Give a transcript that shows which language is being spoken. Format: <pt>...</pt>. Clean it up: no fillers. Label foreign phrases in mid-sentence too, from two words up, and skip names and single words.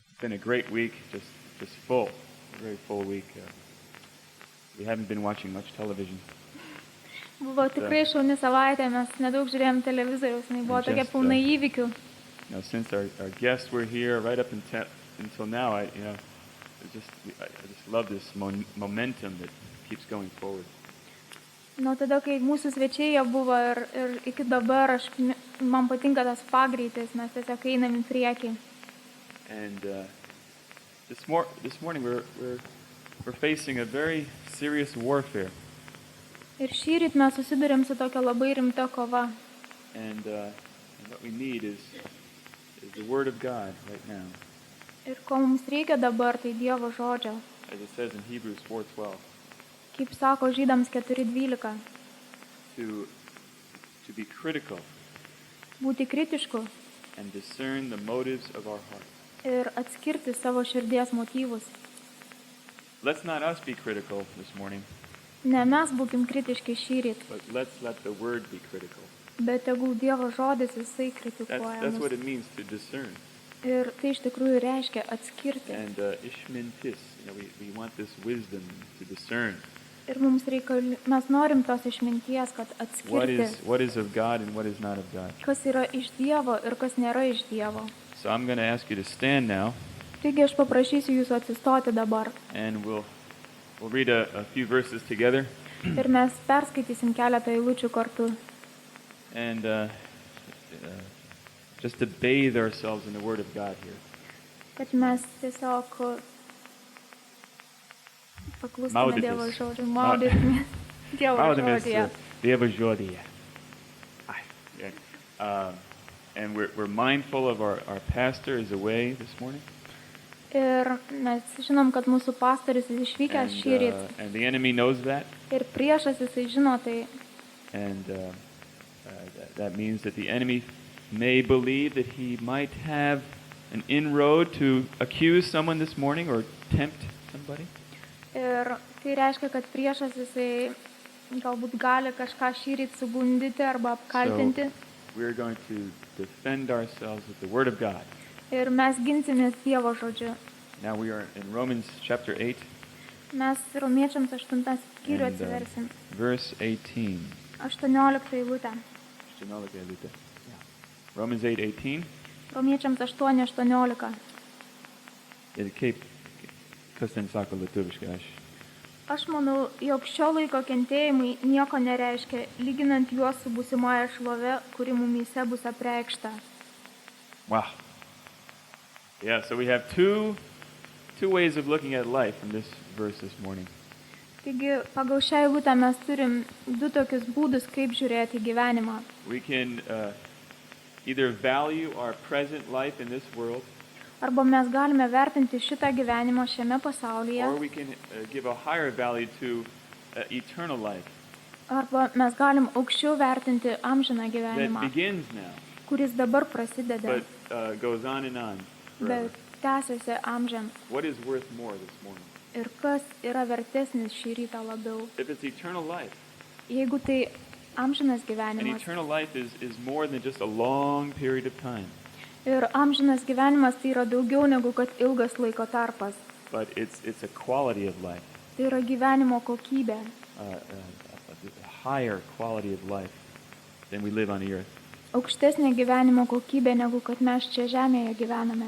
<en>been a great week, just full, a very full week. We haven't been watching much television.</en> <lt>Buvo tikrai šauni savaitė, mes nedaug žiūrėjom televizoriaus, buvo tokia pilna įvykių.</lt> <en>Since our guests were here right up until now, I just love this momentum that keeps going forward.</en> <lt>Nuo tada, kai mūsų svečiai jie buvo ir iki dabar, man patinka tas pagreitis, mes tiesiog einam į priekį.</lt> <en>And this morning we're facing a very serious warfare.</en> <lt>Ir šįryt mes susidurėm su tokia labai rimta kova.</lt> <en>And what we need is the Word of God right now.</en> <lt>Ir ko mums reikia dabar, tai Dievo žodžio.</lt> <en>As it says in Hebrews 4:12.</en> <lt>Kaip sako Žydams 4:12.</lt> <en>To be critical.</en> <lt>Būti kritišku.</lt> <en>And discern the motives of our heart.</en> <lt>Ir atskirti savo širdies motyvus.</lt> <en>Let's not us be critical this morning.</en> <lt>Ne mes būkim kritiški šįryt.</lt> <en>But let's let the Word be critical.</en> <lt>Bet tegul Dievo žodis jisai kritikuoja</lt> <en>That's what</en> <lt>mus.</lt> <en>it means to discern.</en> <lt>Ir tai iš tikrųjų reiškia atskirti.</lt> <en>And ishmintis, we want this wisdom to discern.</en> <lt>Ir mums mes norim tos išminties, kad atskirti.</lt> <en>What is of God and what is not of God.</en> <lt>Kas yra iš Dievo ir kas nėra iš Dievo.</lt> <en>So I'm going to ask you to stand now.</en> <lt>Taigi aš paprašysiu jūsų atsistoti dabar.</lt> <en>And we'll read a few verses together.</en> <lt>Ir mes perskaitysim keletą eilučių kartu.</lt> <en>And just to bathe ourselves in the Word of God here.</en> <lt>Kad mes tiesiog paklustume Dievo žodžiui, maudytume Dievo žodyje. Dievo žodyje.</lt> <en>And we're mindful of our pastor is away this morning.</en> <lt>Ir mes žinom, kad mūsų pastorius išvykęs šįryt.</lt> <en>And the enemy knows that.</en> <lt>Ir priešas jisai žino tai.</lt> <en>And that means that the enemy may believe that he might have an inroad to accuse someone this morning or tempt somebody.</en> <lt>Ir tai reiškia, kad priešas jisai galbūt gali kažką šįryt sugundyti arba apkaltinti.</lt> <en>So we're going to defend ourselves with the Word of God.</en> <lt>Ir mes ginsimės Dievo žodžiu.</lt> <en>Now we are in Romans chapter 8.</en> <lt>Mes Romiečiams 8 skyrių atsiversim.</lt> <en>Verse 18.</en> <lt>18 eilutę.</lt> <en>Romans 8:18.</en> <lt>Romiečiams 8:18. Ir kas ten sako lietuviškai? Aš manau, jog šio laiko kentėjimai nieko nereiškia, lyginant juos su būsimąja šlove, kuri mumyse bus apreikšta.</lt> <en>Wow. Yeah, so we have two ways of looking at life from this verse this morning.</en> <lt>Taigi, pagal šią eilutę mes turim du tokius būdus, kaip žiūrėti gyvenimą.</lt> <en>We can either value our present life in this world.</en> <lt>Arba mes galime vertinti šitą gyvenimą šiame pasaulyje.</lt> <en>Or we can give a higher value to eternal life.</en> <lt>Arba mes galim aukščiau vertinti amžiną gyvenimą.</lt> <en>That begins now.</en> <lt>Kuris dabar prasideda.</lt> <en>But goes on and on.</en> <lt>Bet tęsiasi amžiams.</lt> <en>What is worth more this morning?</en> <lt>Ir kas yra vertesnis šį rytą labiau?</lt> <en>If it's eternal life.</en> <lt>Jeigu tai amžinas</lt> <en>And</en> <lt>gyvenimas.</lt> <en>eternal life is more than just a long period of time.</en> <lt>Ir amžinas gyvenimas tai yra daugiau negu kad ilgas laiko tarpas.</lt> <en>But it's a quality of life.</en> <lt>Tai yra gyvenimo kokybė.</lt> <en>A higher quality of life than we live on the earth.</en> <lt>Aukštesnė gyvenimo kokybė negu kad mes čia žemėje gyvename.</lt>